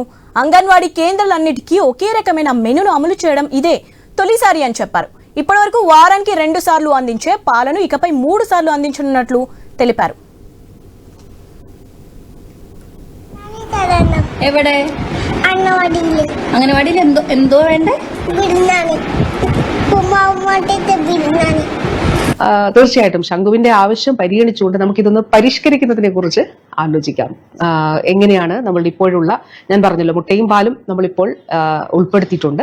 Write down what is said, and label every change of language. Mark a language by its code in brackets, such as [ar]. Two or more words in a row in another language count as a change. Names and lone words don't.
[te] అంగన్వాడీ కేంద్రాలన్నిటికీ ఒకే రకమైన మెనూను అమలు చేయడం ఇదే తొలిసారి అని చెప్పారు. ఇప్పటివరకు వారానికి 2 సార్లు అందించే పాలను ఇకపై 3 సార్లు అందించనున్నట్లు తెలిపారు. [ml] అంగన్వాడీలో എന്തോ വേണ്ടേ? തീർച്ചയായിട്ടും ശംഖുവിന്റെ ആവശ്യം പരിഗണിച്ചുകൊണ്ട് നമുക്കിതൊന്ന് പരിഷ്കരിക്കുന്നതിനെ കുറിച്ച് ആലോചിക്കാം. എങ്ങനെയാണ് നമ്മൾ ഇപ്പോഴുള്ള, ഞാൻ പറഞ്ഞല്ലോ, മുട്ടയും പാലും നമ്മളിപ്പോൾ ഉൾപ്പെടുത്തിയിട്ടുണ്ട്.